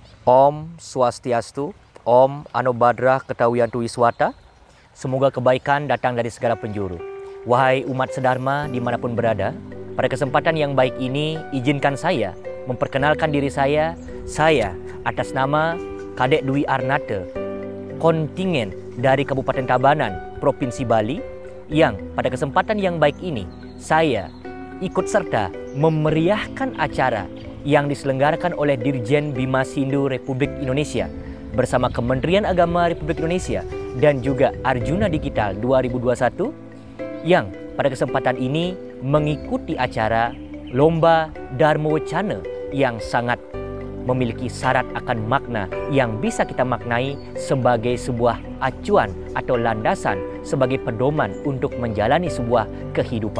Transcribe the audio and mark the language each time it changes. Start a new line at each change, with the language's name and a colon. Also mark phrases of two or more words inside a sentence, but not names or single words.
Sanskrit: Om Swastiastu, Om Anobhadra Ketawiyantu Wiswata.
Indonesian: Semoga kebaikan datang dari segala penjuru. Wahai umat sedharma dimanapun berada, pada kesempatan yang baik ini izinkan saya memperkenalkan diri saya atas nama Kadek Dwi Arnate, kontingen dari Kabupaten Tabanan, Provinsi Bali, yang pada kesempatan yang baik ini saya ikut serta memeriahkan acara yang diselenggarakan oleh Dirjen Bimas Hindu Republik Indonesia bersama Kementerian Agama Republik Indonesia dan juga Arjuna Digital 2021 yang pada kesempatan ini mengikuti acara Lomba Dharma Wacana yang sangat memiliki syarat akan makna yang bisa kita maknai sebagai sebuah acuan atau landasan sebagai pedoman untuk menjalani sebuah kehidupan.